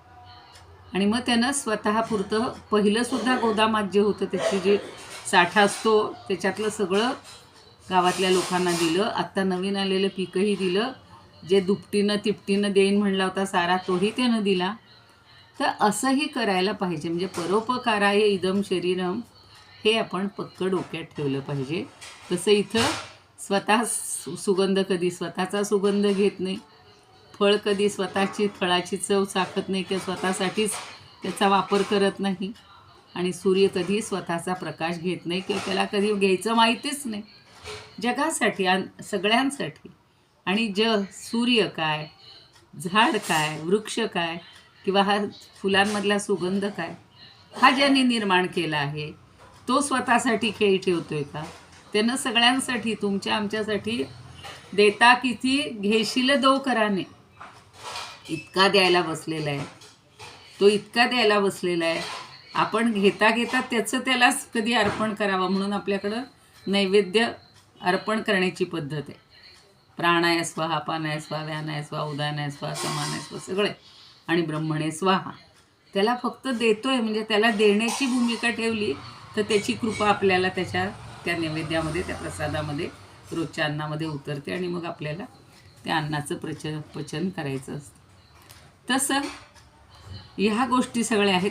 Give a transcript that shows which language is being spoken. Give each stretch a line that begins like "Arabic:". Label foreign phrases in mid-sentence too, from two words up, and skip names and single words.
Marathi: आणि मग त्यानं स्वतःपुरतं पहिलंसुद्धा गोदामात जे होतं त्याची जी साठा असतो त्याच्यातलं सगळं गावातल्या लोकांना दिलं. आत्ता नवीन आलेलं पीकही दिलं. जे दुपटीनं तिपटीनं देईन म्हणला होता सारा तोही त्यानं दिला. तर असंही करायला पाहिजे. म्हणजे
Sanskrit: परोपकाराय इदम शरीरम
Marathi: हे आपण पक्क डोक्यात ठेवलं पाहिजे. तसं इथं स्वतः सुगंध कधी स्वतःचा सुगंध घेत नाही, फळ कधी स्वतःची फळाची चव चाखत नाही किंवा स्वतःसाठीच त्याचा वापर करत नाही, आणि सूर्य कधी स्वतःचा प्रकाश घेत नाही किंवा त्याला कधी घ्यायचं माहितीच नाही. जगासाठी सगळ्यांसाठी. आणि सूर्य काय, झाड काय, वृक्ष काय किंवा हा फुलांमधला सुगंध काय, हा ज्यांनी निर्माण केला आहे तो स्वतःसाठी खेळ ठेवतोय का? त्यानं सगळ्यांसाठी तुमच्या आमच्यासाठी देता किती घेशील दो कराने इतका द्यायला बसलेला आहे. तो इतका द्यायला बसलेला आहे. आपण घेता घेता त्याचं त्यालाच कधी अर्पण करावं म्हणून आपल्याकडं नैवेद्य अर्पण करण्याची पद्धत आहे.
Sanskrit: प्राणाय स्वाहा, अपानाय स्वाहा, व्यानाय स्वाहा, उदानाय स्वाहा, समानाय स्वाहा सगळे, आणि ब्रह्मणे स्वाहा.
Marathi: त्याला फक्त देतोय म्हणजे त्याला देण्याची भूमिका ठेवली तर त्याची कृपा आपल्याला त्या नैवेद्यामध्ये, त्या प्रसादामध्ये, रोजच्या अन्नामध्ये उतरते आणि मग आपल्याला त्या अन्नाचं पचन करायचं असतं. तसं ह्या गोष्टी सगळ्या आहेत.